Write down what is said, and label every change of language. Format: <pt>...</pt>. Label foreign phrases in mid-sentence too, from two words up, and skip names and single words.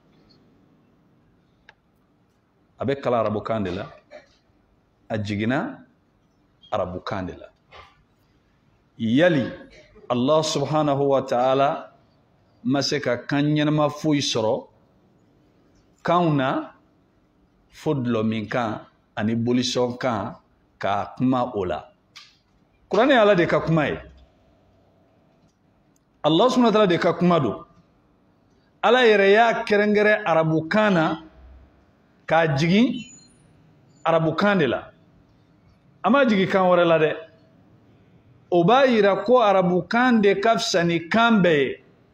<bm>a bɛ kalan arabukan de la a jiginna arabukan de la yali</bm> <ar>الله سبحانه وتعالى</ar> <bm>ma se ka kan ɲɛnama foyi sɔrɔ kanw na fo dulɔ min kan ani bolisɔn kan k'a kuma o la kuranɛ ye Ala de ka kuma ye</bm> <ar>الله سبحانه وتعالى</ar> <bm>de ka kuma don Ala yɛrɛ y'a kɛrɛnkɛrɛn arabukan na k'a jigin arabukan de la a ma jigin kan wɛrɛ la dɛ o b'a yira ko arabukan de ka fisa ni kan bɛɛ ye</bm>